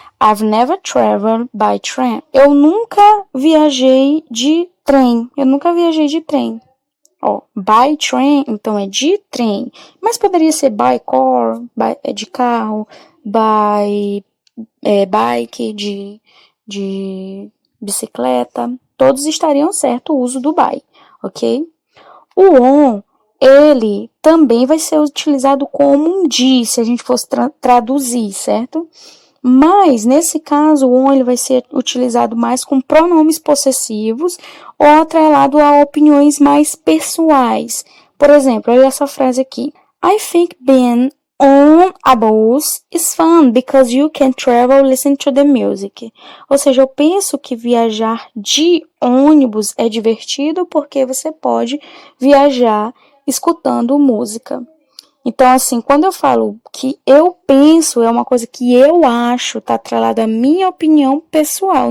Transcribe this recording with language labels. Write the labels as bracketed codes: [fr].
[en] I've never traveled by train. [pt] Eu nunca viajei de trem. Eu nunca viajei de trem. Ó, by train, então é de trem. Mas poderia ser by car, de carro, by bike, de bicicleta. Todos estariam certo o uso do by, ok? O on, ele também vai ser utilizado como um de, se a gente fosse traduzir, certo? Mas, nesse caso, o on ele vai ser utilizado mais com pronomes possessivos ou atrelado a opiniões mais pessoais. Por exemplo, olha essa frase aqui. [en] I think being on a bus is fun because you can travel listening to the music. [pt] Ou seja, eu penso que viajar de ônibus é divertido porque você pode viajar escutando música. Então, assim, quando eu falo que eu penso, é uma coisa que eu acho, tá atrelada à minha opinião pessoal.